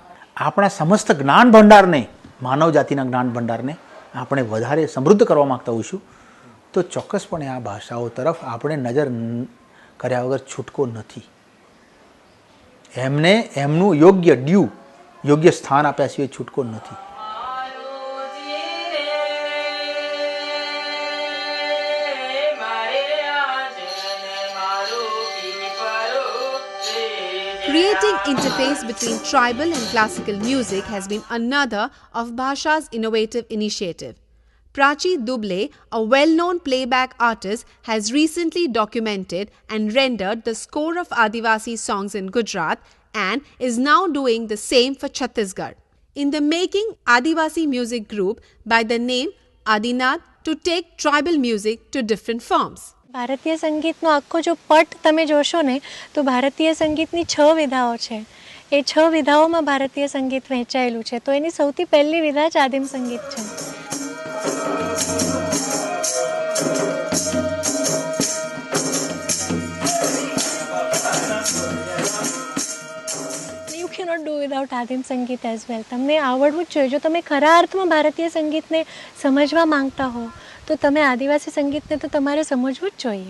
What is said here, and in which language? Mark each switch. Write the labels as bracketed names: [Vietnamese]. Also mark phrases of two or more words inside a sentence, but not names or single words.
[Gujarati] આપણા સમસ્ત જ્ઞાન ભંડારને, માનવ જાતિના જ્ઞાન ભંડારને આપણે વધારે સમૃદ્ધ કરવા માગતા હોઈશું તો ચોક્કસપણે આ ભાષાઓ તરફ આપણે નજર કર્યા વગર છૂટકો નથી. એમને એમનું યોગ્ય સ્થાન આપ્યા સિવાય છૂટકો નથી. [English] Creating interface between tribal and classical music has been another of Bhasha's innovative initiative. Prachi Duble, a well-known playback artist, has recently documented and rendered the score of Adivasi songs in Gujarat and is now doing the same for Chhattisgarh. In the making Adivasi music group by the name Adinath to take tribal music to different forms. [Gujarati] ભારતીય સંગીતનો આખો જો પટ તમે જોશો ને તો ભારતીય સંગીતની 6 વિધાઓ છે. એ 6 વિધાઓમાં ભારતીય સંગીત વહેંચાયેલું છે. તો એની સૌથી પહેલી વિધા જ આદિમ સંગીત છે. [English] You cannot do without [Gujarati] આદિમ સંગીત [English] as well. [Gujarati] તમને આવડવું જ જોઈએ. જો તમે ખરા અર્થમાં ભારતીય સંગીતને સમજવા માંગતા હો તો તમે આદિવાસી સંગીતને તો તમારે સમજવું જ જોઈએ.